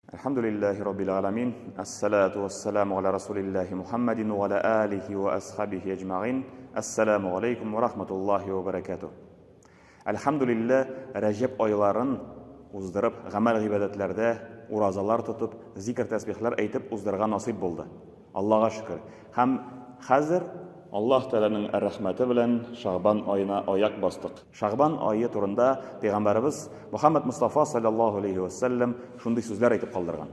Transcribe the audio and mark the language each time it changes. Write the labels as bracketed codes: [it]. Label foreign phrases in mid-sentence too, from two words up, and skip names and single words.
[ar] الحمد لله رب العالمين الصلاة والسلام على رسول الله محمد وعلى آله وأصحابه أجمعين. السلام عليكم ورحمة الله وبركاته. [tt] Alhamdulillah, Rajab oylарын uzdırıp, гамәл гыйбадәтләрдә уразалар тотып, зикр тәсбихләр әйтеп уздырырга насыйп булды. Аллаһка шөкер. Һәм хәзер Аллаһ Тәгаләнең рәхмәте белән Шагбан аена аяк бастык. Шагбан ае турында Пәйгамбәрбез Мөхәммәд Мустафа [ar] صلى الله عليه وسلم [tt] шундый сүзләр әйтеп калдырган.